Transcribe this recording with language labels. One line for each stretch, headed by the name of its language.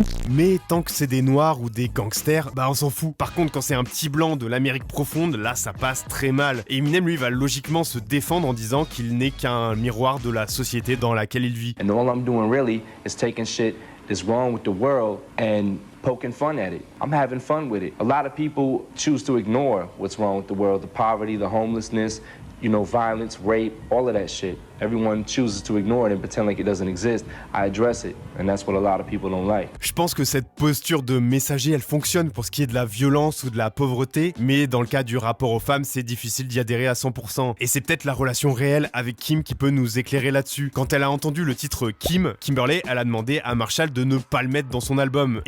French: Mais tant que c'est des noirs ou des gangsters, bah on s'en fout. Par contre, quand c'est un petit blanc de l'Amérique profonde, là ça passe très mal. Et Eminem, lui, va logiquement se défendre en disant qu'il n'est qu'un miroir de la société dans laquelle il vit.
English: And all I'm doing really is taking shit that's wrong with the world and poking fun at it. I'm having fun with it. A lot of people choose to ignore what's wrong with the world, the poverty, the homelessness, you know, violence, rape, all of that shit. Everyone chooses to ignore it and pretend like it doesn't exist. I address it, and that's what a lot of people don't like.
French: Je pense que cette posture de messager, elle fonctionne pour ce qui est de la violence ou de la pauvreté, mais dans le cas du rapport aux femmes, c'est difficile d'y adhérer à 100%. Et c'est peut-être la relation réelle avec Kim qui peut nous éclairer là-dessus. Quand elle a entendu le titre Kim, Kimberly, elle a demandé à Marshall de ne pas le mettre dans son album.